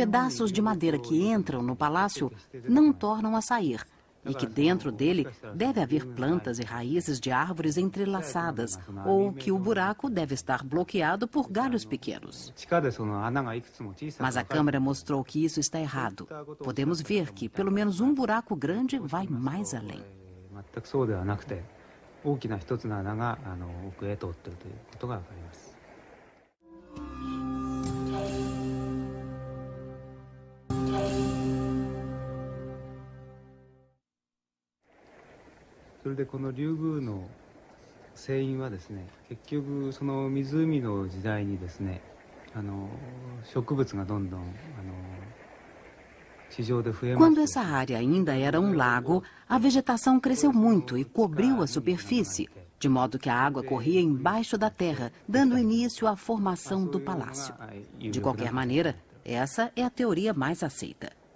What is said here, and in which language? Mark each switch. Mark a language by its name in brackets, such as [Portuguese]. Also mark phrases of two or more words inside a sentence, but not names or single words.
[Portuguese] pedaços de madeira que entram no palácio não tornam a sair e que dentro dele deve haver plantas e raízes de árvores entrelaçadas ou que o buraco deve estar bloqueado por galhos pequenos. Mas a câmera mostrou que isso está errado. Podemos ver que pelo menos um buraco grande vai mais além. [Japanese] 大きな一つの穴が奥へ通っているということがわかります。それでこのリュウグウの成因はですね、結局その湖の時代にですね、植物がどんどん [Portuguese] Quando essa área ainda era um lago, a vegetação cresceu muito e cobriu a superfície, de modo que a água corria embaixo da terra, dando início à formação do palácio. De qualquer maneira, essa é a teoria mais aceita.